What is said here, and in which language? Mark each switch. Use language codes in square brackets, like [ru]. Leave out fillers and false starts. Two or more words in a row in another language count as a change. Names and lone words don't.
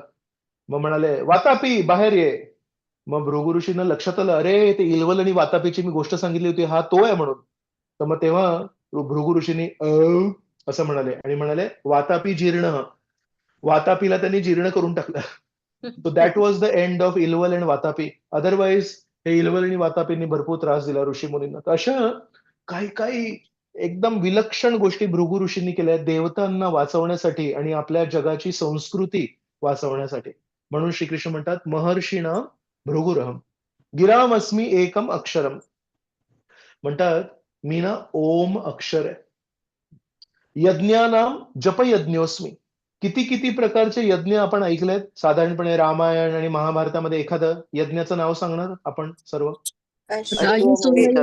[mr] मग म्हणाले वातापी बाहेर ये. मग भृगु ऋषींना लक्षात आलं अरे ते इल्वल आणि वातापीची मी गोष्ट सांगितली होती हा तो आहे म्हणून. तर मग तेव्हा भृगु ऋषींनी असं म्हणाले आणि म्हणाले वातापी जीर्ण. वातापीला त्यांनी जीर्ण करून टाकलं. [en] So that was the end of Ilvala and Vatapi. [mr] अदरवाईज हे इल्वल आणि वातापींनी भरपूर त्रास दिला ऋषी मुनींना. तर अशा काही काही एकदम विलक्षण गोष्टी भृगु ऋषींनी केल्या देवतांना वाचवण्यासाठी आणि आपल्या जगाची संस्कृती वाचवण्यासाठी. म्हणून श्रीकृष्ण म्हणतात [sa] महर्षीणाम भृगुरहम गिरामस्मी एकम अक्षरम. [mr] म्हणतात मी ना ओम अक्षर आहे. [sa] यज्ञानाम जपयज्ञोस्मी. [mr] किती किती प्रकारचे यज्ञ आपण ऐकलेत साधारणपणे रामायण आणि महाभारतामध्ये. एखादं यज्ञाचं नाव सांगणार आपण सर्व? अश्वमेध.